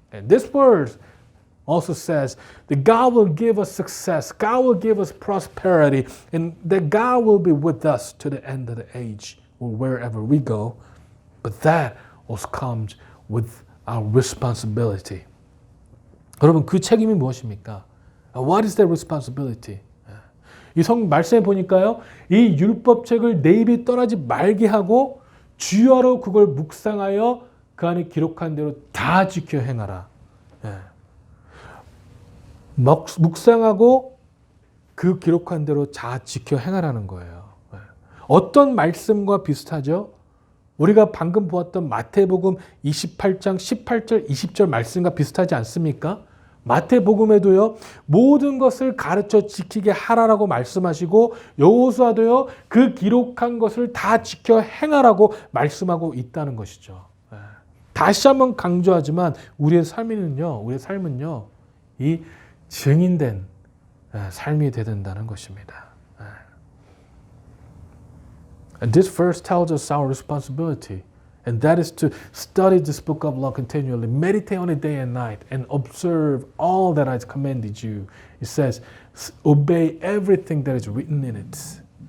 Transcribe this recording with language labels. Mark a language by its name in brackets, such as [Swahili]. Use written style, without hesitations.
[English] And this word also says that God will give us success, God will give us prosperity, and that God will be with us to the end of the age or wherever we go. But that also comes with our responsibility. [Korean] 여러분 그 책임이 무엇입니까? [English] What is that responsibility? [Korean] 이 말씀에 보니까요. 이 율법책을 내 입이 떠나지 말게 하고 주야로 그걸 묵상하여 그 안에 기록한 대로 다 지켜 행하라. 묵상하고 그 기록한 대로 다 지켜 행하라는 거예요. 어떤 말씀과 비슷하죠? 우리가 방금 보았던 마태복음 28장 18절 20절 말씀과 비슷하지 않습니까? 마태복음에도요. 모든 것을 가르쳐 지키게 하라라고 말씀하시고 여호수아도요. 그 기록한 것을 다 지켜 행하라고 말씀하고 있다는 것이죠. 다시 한번 강조하지만 우리의 삶은요. 이 증인된 삶이 되어야 된다는 것입니다. [English] And this verse tells us our responsibility. And that is to study this book of law continually, meditate on it day and night, and observe all that I commanded you. It says, obey everything that is written in it.